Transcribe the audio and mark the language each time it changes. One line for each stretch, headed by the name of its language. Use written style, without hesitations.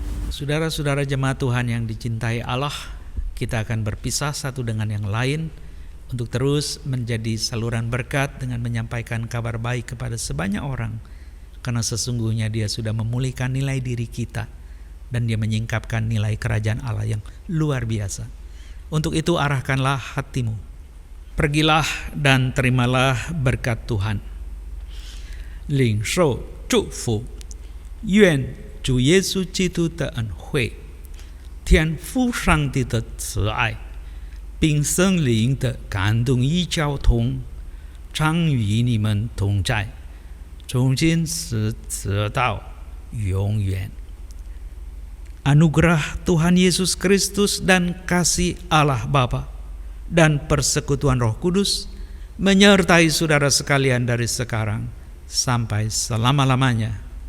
Indonesian: Saudara-saudara jemaat Tuhan yang dicintai Allah, kita akan berpisah satu dengan yang lain untuk terus menjadi saluran berkat dengan menyampaikan kabar baik kepada sebanyak orang, karena sesungguhnya Dia sudah memulihkan nilai diri kita dan Dia menyingkapkan nilai kerajaan Allah yang luar biasa. Untuk itu arahkanlah hatimu, pergilah dan terimalah berkat Tuhan.
Chinese: 领受祝福，愿主耶稣基督的恩惠、天父上帝的慈爱，并圣灵的感动与交通，常与你们同在，从今时直到永远。
Indonesian: Anugerah Tuhan Yesus Kristus dan kasih Allah Bapa dan persekutuan Roh Kudus menyertai saudara sekalian dari sekarang sampai selama-lamanya.